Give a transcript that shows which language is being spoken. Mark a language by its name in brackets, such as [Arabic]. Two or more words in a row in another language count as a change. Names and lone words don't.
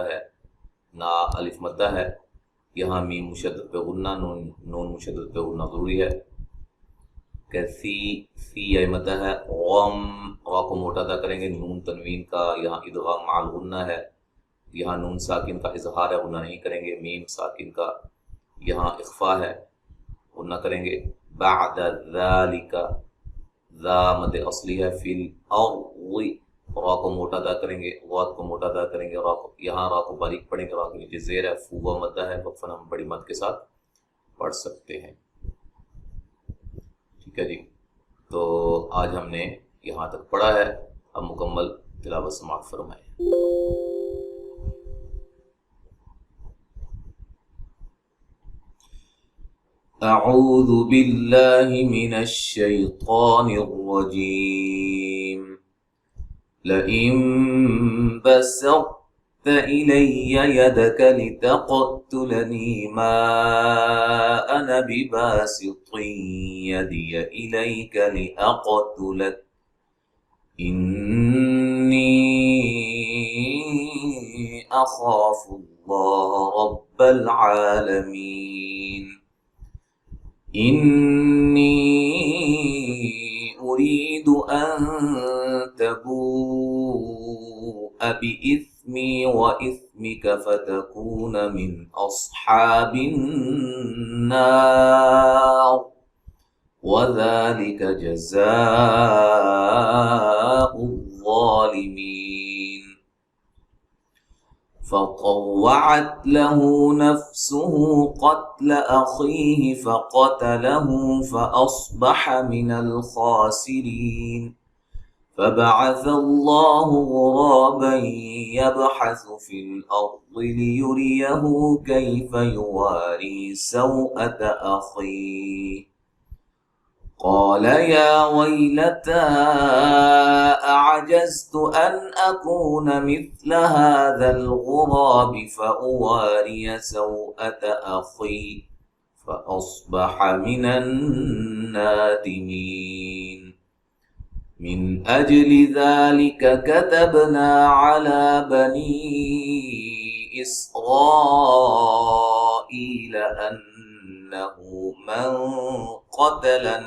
[Urdu] مدہ ہے، یہاں میم مشدد پہ غنہ، نون مشدد پہ غنہ ضروری ہے، کیسی سی یا مدہ ہے، غم را کو موٹا ادا کریں گے، نون تنوین کا یہاں ادغام مع الغنہ ہے، یہاں نون ساکن کا اظہار ہے، غنہ نہیں کریں گے، میم ساکن کا یہاں اخفا ہے، غنہ کریں گے. بعد ذالک زا مد اصلی ہے, [Arabic] في الأرض [Urdu] را کو موٹا ادا کریں گے، ضاد کو موٹا ادا کریں گے، را کو یہاں را کو باریک پڑھیں گے، را کے نیچے زیر ہے، فو و مدہ ہے، وقفاً ہم بڑی مد کے ساتھ پڑھ سکتے ہیں. ٹھیک ہے جی، تو آج ہم نے یہاں تک پڑھا ہے، اب مکمل تلاوت سماعت فرمائیں. [Arabic] أعوذ بالله من الشيطان الرجيم لئن بسطت إلي يدك لتقتلني ما أنا بباسط يدي إليك لأقتلك إني أخاف الله رب العالمين إني أريد أن تبوء بإثمي وإثمك فتكون من أصحاب النار وذلك جزاء الظالمين فطوعت له نفسه قتل أخيه فقتله فأصبح من الخاسرين فبعث الله غرابا يبحث في الأرض ليريه كيف يواري سوأة أخيه قال يا ويلتا أعجزت أن أكون مثل هذا الغراب فأواري سوأة أخي فأصبح من النادمين من أجل ذلك كتبنا على بني إسرائيل أنه من قتل